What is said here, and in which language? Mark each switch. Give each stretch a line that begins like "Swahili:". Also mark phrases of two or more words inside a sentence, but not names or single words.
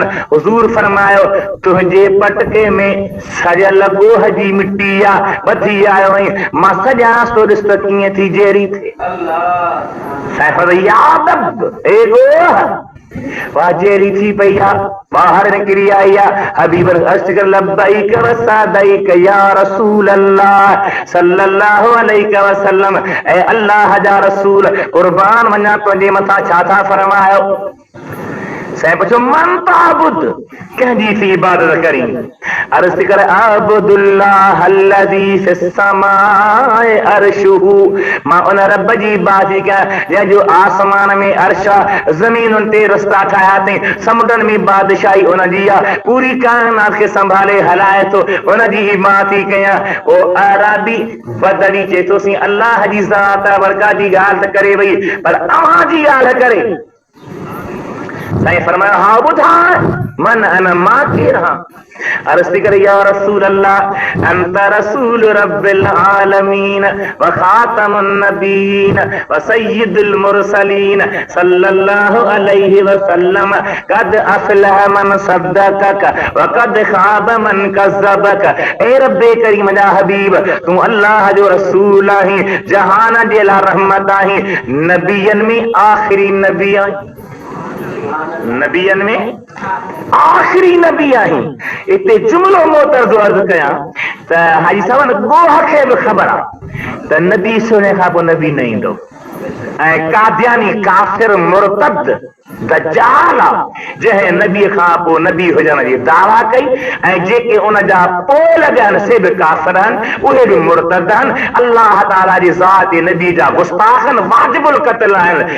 Sindhi: हुज़ूर फरमायो तुंहिंजे पटके में सॼल ॻोह जी मिटी आहे ॿधी आयो आहीं मां सॼांसि थो ॾिस त कीअं थी जहिड़ी थिए। साईं फरमायो याद ए ॻोह वाह जहिड़ी थी पई आहे ॿाहिरि निकिरी आई आहे। हबीब अर्ज़ कर
Arabic: لبيك وسعديك يا رسول الله صلى الله عليه وسلم.
Sindhi: ऐ अल्लाह जा रसूल कुर्बान वञा तुंहिंजे मथां छा था फरमायो। साईं पुछो
Arabic: من تعبد
Sindhi: कंहिंजी थी इबादत करी। अर्ज़ कर
Arabic: أعبد الله الذي في السماء عرشه
Sindhi: मां उन रब जी इबादत कयां जंहिंजो आसमान में अर्श आहे ज़मीनुनि ते रस्ता ठाहिया अथई समुंडनि में बादशाही उनजी आहे पूरी काइनात खे संभाले हलाए थो उनजी इबादत कयां। ओ अरबी बदरी चए थो सी अल्लाह जी ज़ात बरकात जी ॻाल्हि त करे वई पर अव्हां जी ॻाल्हि करे। साईं फरमाया हा ॿुधाए
Arabic: من أنا
Sindhi: मां केरु आहियां। अर्ज़ थी करे
Arabic: يا رسول الله أنت رسول رب العالمين وخاتم النبيين وسيد المرسلين صلى الله عليه وسلم قد أفلح من صدقك وقد خاب من كذبك.
Sindhi: ए रब्बे करीम जा हबीब तू अल्लाह जो रसूल आहीं जहान जे लाइ रहमत आहीं नबियन में आखिरी नबी आहीं नबियन में आखिरी नबी आहीं। इते जुमलो मोतरज़ो अर्ज़ कयां त हाजी साहब ॻोह खे बि ख़बर आहे त नबी सुणे खां पोइ नबी न ईंदो ऐं कादियानी काफ़िर मुर्तद दज्जाल जंहिं नबी खां पोइ नबी हुजण जी दावा कई ऐं जेके उन जा पोइ लॻनि से बि काफ़िर आहिनि उहे बि मुर्तद आहिनि अल्लाह ताला जी ज़ात नबी जा गुस्ताखन वाजिबुल क़त्ल आहिनि।